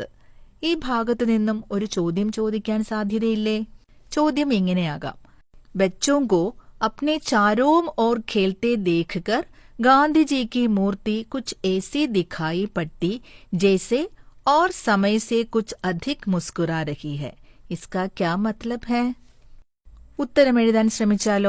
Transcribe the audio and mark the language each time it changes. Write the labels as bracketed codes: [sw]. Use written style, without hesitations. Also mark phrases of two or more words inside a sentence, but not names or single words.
[ml] ഈ ഭാഗത്തു നിന്നും ഒരു ചോദ്യം ചോദിക്കാൻ സാധ്യതയില്ലേ? ചോദ്യം ഇങ്ങനെയാകാം: [hi] ബच्चों को अपने चारों ओर खेलते देखकर गांधी जी की मूर्ति कुछ ऐसी दिखाई पड़ती जैसे और समय से कुछ अधिक मुस्कुरा रही है. इसका क्या मतलब है? [ml] ഉത്തരം എഴുതാൻ ശ്രമിച്ചാലോ?